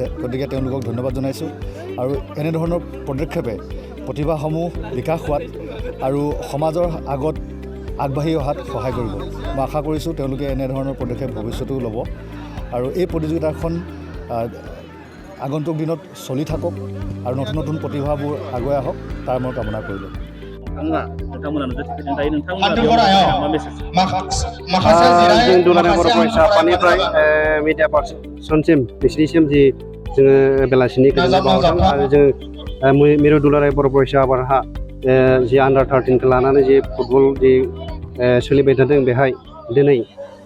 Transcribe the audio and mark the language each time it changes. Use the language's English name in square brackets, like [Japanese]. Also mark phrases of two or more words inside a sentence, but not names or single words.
[Assamese] গতিকে তেওঁলোকক ধন্যবাদ জনাইছোঁ আৰু এনেধৰণৰ পদক্ষেপে প্ৰতিভাসমূহ বিকাশ হোৱাত আৰু সমাজৰ আগত আগবাঢ়ি অহাত সহায় কৰিব। মই আশা কৰিছোঁ তেওঁলোকে এনেধৰণৰ পদক্ষেপ ভৱিষ্যতেও ল'ব আৰু এই প্ৰতিযোগিতাখন আগন্তুক দিনত চলি থাকক আৰু নতুন নতুন প্ৰতিভাবোৰ আগুৱাই আহক তাৰ মই কামনা কৰিলোঁ। [Bodo] जों दुलाराय बर' फरायसा आफादनिफ्राय [English] media person [Bodo] बिसिनिसिम जि जोङो बेलासिनि गोजोननाय बावहरदों आरो जों मिरु दुलाराय बर' फरायसा आफादहा जि आन्डार 13 खौ लानानै जि फुटबल जि सोलिबाय थादों बेहाय दिनै